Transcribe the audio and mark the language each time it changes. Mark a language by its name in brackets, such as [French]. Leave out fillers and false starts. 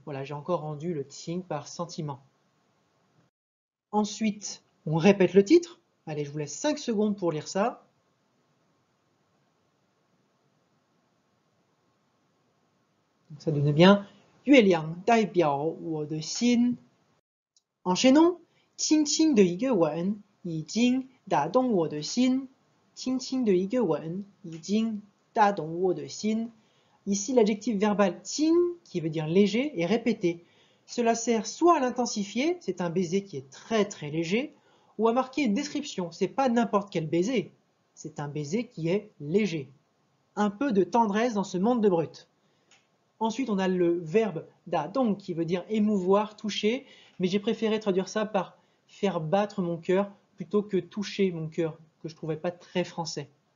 [French] Voilà, j'ai encore rendu le qing par sentiment. Ensuite, on répète le titre. Allez, je vous laisse 5 secondes pour lire ça. Donc, ça donne bien Yue Liang Daibiao Wo de Xin. Enchaînons. [Chinese] 轻轻的一个吻已经打动我的心。轻轻的一个吻已经打动我的心。 [French] Ici, l'adjectif verbal 轻 qui veut dire léger est répété. Cela sert soit à l'intensifier, c'est un baiser qui est très très léger, ou à marquer une description, c'est pas n'importe quel baiser, c'est un baiser qui est léger. Un peu de tendresse dans ce monde de brut. Ensuite, on a le verbe da dong qui veut dire émouvoir, toucher, mais j'ai préféré traduire ça par faire battre mon cœur plutôt que toucher mon cœur, que je trouvais pas très français.